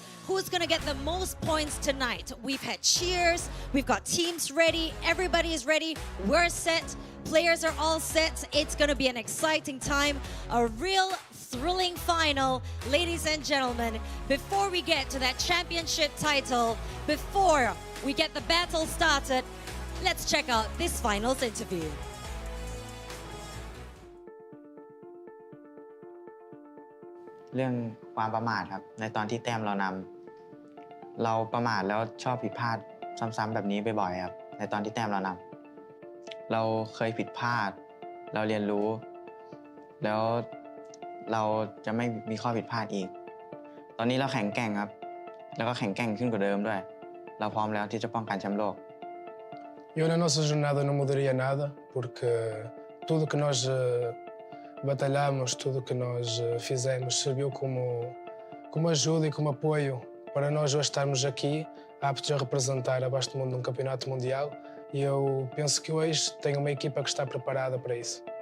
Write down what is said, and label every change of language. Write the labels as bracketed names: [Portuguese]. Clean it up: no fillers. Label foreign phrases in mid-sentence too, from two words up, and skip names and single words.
[English] Who's going to get the most points tonight? We've had cheers, we've got teams ready, everybody is ready, we're set, players are all set. It's going to be an exciting time, a real thrilling final. Ladies and gentlemen, before we get to that championship title, before we get the battle started, let's check out this finals interview. [Thai] เรื่องความประมาทครับในตอนที่แต้มเรานำเราประมาทแล้วชอบผิดพลาดซ้ำๆแบบนี้บ่อยๆครับในตอนที่แต้มเรานำเราเคยผิดพลาดเราเรียนรู้แล้วเราจะไม่มีข้อผิดพลาดอีกตอนนี้เราแข็งแกร่งครับแล้วก็แข็งแกร่งขึ้นกว่าเดิมด้วยเราพร้อมแล้วที่จะป้องกันแชมป์โลก [Portuguese] Eu na nossa jornada não mudaria nada porque tudo que nós batalhamos, tudo que nós fizemos serviu como ajuda e como apoio para nós hoje estarmos aqui aptos a representar a Baixo do Mundo num campeonato mundial e eu penso que hoje tenho uma equipa que está preparada para isso.